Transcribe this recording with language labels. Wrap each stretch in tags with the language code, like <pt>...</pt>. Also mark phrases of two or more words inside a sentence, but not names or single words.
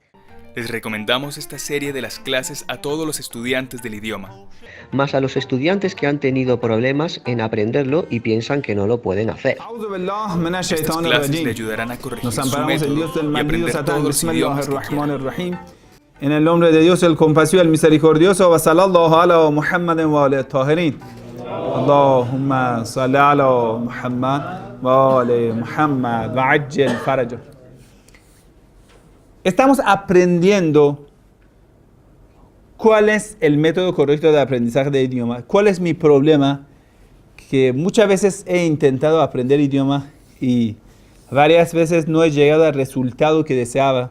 <es>Les recomendamos esta serie de las clases a todos los estudiantes del idioma, Más a los estudiantes que han tenido problemas en aprenderlo y piensan que no lo pueden hacer. Estas clases le ayudarán a corregir Nos su amparamos en Dios método del y maldito aprender Satán. todos los idiomas que quieran.</es> <ar>بسم الله الرحمن الرحيم.</ar> <es>En el nombre de Dios, el compasivo, el misericordioso,</es> <ar>وصلى الله على محمد وعلى طاهرين. اللهم صل على محمد وعلى محمد وعجل فرجه.</ar> <es>Estamos aprendiendo cuál es el método correcto de aprendizaje de idioma. ¿Cuál es mi problema? Que muchas veces he intentado aprender idioma y varias veces no he llegado al resultado que deseaba.</es>